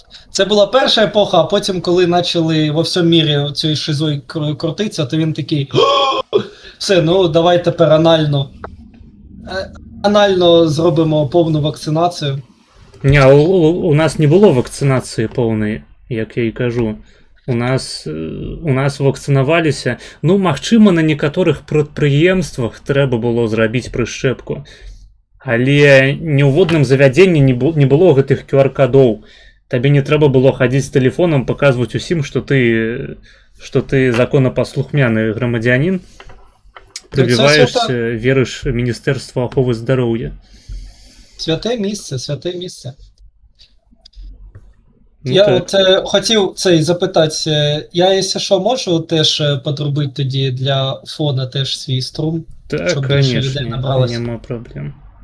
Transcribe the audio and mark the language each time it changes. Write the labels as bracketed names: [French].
[Ukrainian] Це була перша епоха, а потім, коли почали во всьому мірі цією шизою крутитися, то він такий, все, ну давай тепер анально зробимо повну вакцинацію. Не, у нас не було вакцинації повної, як я і кажу. [Belarusian] У нас вакцинаваліся, ну, магчыма, на некаторых прадпрыемствах трэба было зрабіць прышчэпку. Але ні ў водным завядзенні не было гэтых QR-кадоў. Табе не трэба было хадзіць з тэлефонам, паказваць усім, што ты законапаслухмяны грамадзянін, прыбіваешся, верыш Міністэрству аховы здароўя. [Ukrainian] Святе місце. Я от хотів запитати, я, якщо що, можу теж подробити тоді для фона теж свій струм? Так, конечно, нема проблем.